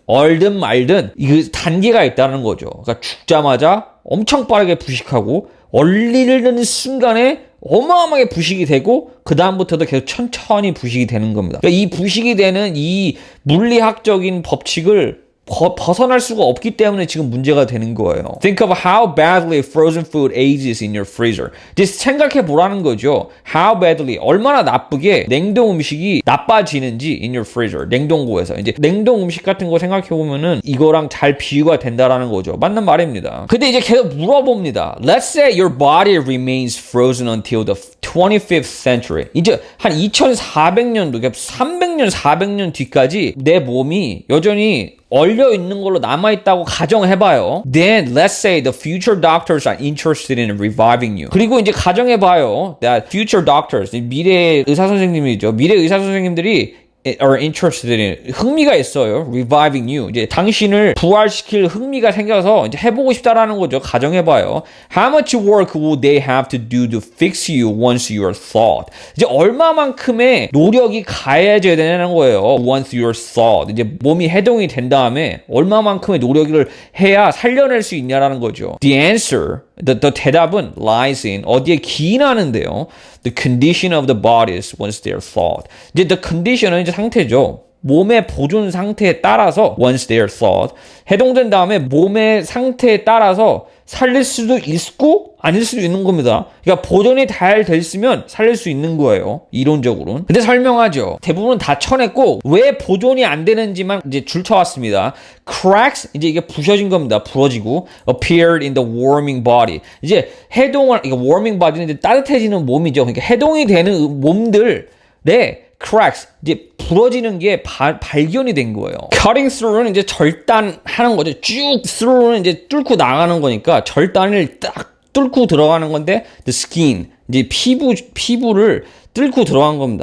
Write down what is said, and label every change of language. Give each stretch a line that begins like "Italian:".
Korean: 얼든 말든 이 단계가 있다는 거죠. 그러니까 죽자마자 엄청 빠르게 부식하고 얼리는 순간에 어마어마하게 부식이 되고 그 다음부터도 계속 천천히 부식이 되는 겁니다. 그러니까 이 부식이 되는 이 물리학적인 법칙을 벗어날 수가 없기 때문에 지금 문제가 되는 거예요.
English: Think of how badly frozen food ages in your freezer.
Korean: 이제 생각해 보라는 거죠.
English: How badly,
Korean: 얼마나 나쁘게 냉동 음식이 나빠지는지
English: in your freezer,
Korean: 냉동고에서. 이제 냉동 음식 같은 거 생각해 보면은 이거랑 잘 비유가 된다라는 거죠. 맞는 말입니다. 근데 이제 계속 물어봅니다.
English: Let's say your body remains frozen until the 25th century.
Korean: 이제 한 2400년도, 그러니까 300년, 400년 뒤까지 내 몸이 여전히 얼려 있는 걸로 남아있다고 가정해봐요.
English: Then let's say the future doctors are interested in reviving you.
Korean: 그리고 이제 가정해봐요.
English: That future doctors,
Korean: 미래 의사 선생님이죠. 미래 의사 선생님들이
English: are interested in,
Korean: 흥미가 있어요.
English: reviving you.
Korean: 이제 당신을 부활시킬 흥미가 생겨서 이제 해보고 싶다라는 거죠. 가정해봐요.
English: How much work will they have to do to fix you once you are thawed?
Korean: 이제 얼마만큼의 노력이 가해져야 되는 거예요.
English: Once you are thawed.
Korean: 이제 몸이 해동이 된 다음에 얼마만큼의 노력을 해야 살려낼 수 있냐라는 거죠.
English: The answer, the
Korean: 대답은
English: lies in,
Korean: 어디에 기인하는데요.
English: The condition of the bodies once they are thawed.
Korean: 이제
English: the condition
Korean: 은 이제 상태죠. 몸의 보존 상태에 따라서
English: once they are thawed.
Korean: 해동된 다음에 몸의 상태에 따라서 살릴 수도 있고 아닐 수도 있는 겁니다. 그러니까 보존이 잘 됐으면 살릴 수 있는 거예요. 이론적으로는. 근데 설명하죠. 대부분 다 쳐냈고 왜 보존이 안 되는지만 이제 줄쳐왔습니다. Cracks, 이제 이게 부셔진 겁니다. 부러지고
English: appeared in the warming body.
Korean: 이제 해동을, 이게
English: warming body
Korean: 는 이제 따뜻해지는 몸이죠. 그러니까 해동이 되는 몸들의 cracks, 이제 부러지는 게 발견이 된 거예요. Cutting through는 이제 절단하는 거죠. 쭉 through는 이제 뚫고 나가는 거니까 절단을 딱 뚫고 들어가는 건데
English: the skin,
Korean: 이제 피부를 뚫고 들어간 겁니다.